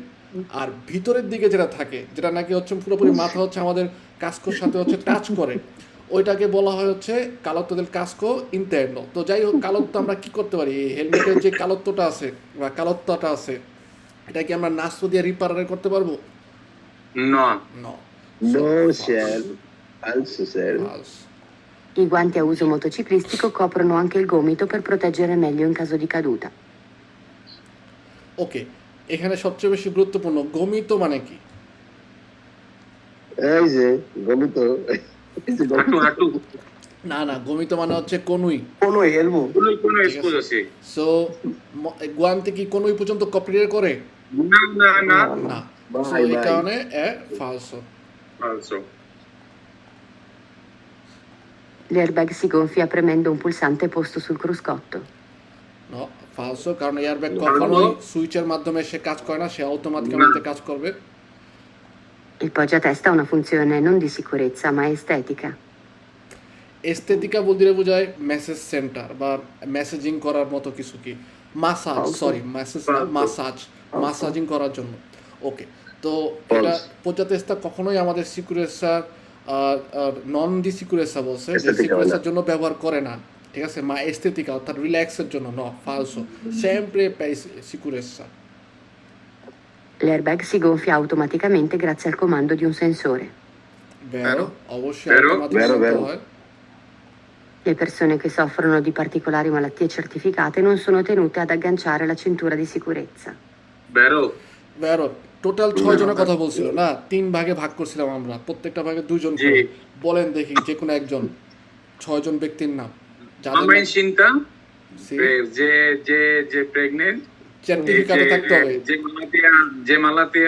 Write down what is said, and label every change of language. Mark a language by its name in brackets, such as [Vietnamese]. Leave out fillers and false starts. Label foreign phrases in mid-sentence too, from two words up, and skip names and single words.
[Bangla] আর ভিতরের দিকে যেটা থাকে, যেটা নাকি হচ্ছে পুরোপুরি মাথা হচ্ছে আমাদের কাস্কোর সাথে হচ্ছে টাচ করে, ওইটাকে বলা হয় হচ্ছে [Italian] calotta del casco interno. [Bangla] তো যাই হোক, কালোত্তা আমরা কি করতে পারি, এই হেলমেটের যে কালোত্বটা আছে বা কালোত্তাটা আছে, এটা কি আমরা নাস্তো দিয়ে রিপারার করতে পারবো? [Italian] No. No. [English] No, sir. Falso, sir. False. [Italian] I guanti a uso motociclistico coprono anche il gomito per proteggere meglio in caso di caduta. [Bangla] ওকে, এখানে সবচেয়ে বেশি গুরুত্বপূর্ণ গমিত মানে কি? এই যে গমিত, এই যে Hatu, hatu. না না, গমিত মানে হচ্ছে কনুই। কোনো এলবো। [Italian] Uno scusa, sì. [Bangla] সো গুয়ান্তে কি কনুই পর্যন্ত কপিরিয়ার করে? [Italian] No, no, no. [Bangla] না। [Italian] Vai, [Bangla] সো এই [Italian] vai. [Bangla] কারণে ফালসো। [Italian] Falso. L'airbag si gonfia premendo un pulsante posto sul cruscotto. no, falso, [Bangla] কারণ এয়ারব্যাগ কখনোই সুইচের মাধ্যমে সে কাজ করে না, সে অটোমেটিক্যালি কাজ করবে। [Italian] Il poggiatesta ha una funzione non di sicurezza ma estetica. [Bangla] এস্থেটিকা বলতে বোঝায় মেসেজ সেন্টার বা মেসেজিং করার মতো কিছু, কি মাসাজ, সরি মেসেজ না, মাসাজিং করার জন্য। ওকে, তো এটা পর্যাতেস্তা কখনোই আমাদের [Italian] sicurezza non di sicurezza [Bangla] বলছে যে [Italian] Estetica [Bangla] সিকুরেসার জন্য ব্যবহার করে না, ঠিক আছে, মা এস্থেটিকা অর্থাৎ রিল্যাক্সের জন্য, [Italian] no falso, sempre per sicurezza. L'airbag si gonfia automaticamente grazie al comando di un sensore. Vero, অবশ্যই Vero, [English] automatic [Italian] vero, [Bangla] করতে [Italian] vero. [Bangla] হয়। [Italian] Le persone che soffrono di particolari malattie certificate non sono tenute ad agganciare la cintura di sicurezza. Vero. [Bangla] বেরো, টোটাল 6 জনের কথা বলছিল না, 3 ভাগে ভাগ করছিলাম আমরা, প্রত্যেকটা ভাগে 2 জন করে। জি। বলেন দেখি যে কোনো একজন, 6 জন ব্যক্তির নাম যাদের [Italian] Mamma incinta, সি [Bangla] যে প্রেগনেন্ট, সার্টিফিকেটে থাকতে হবে, যে মালাতিয়া,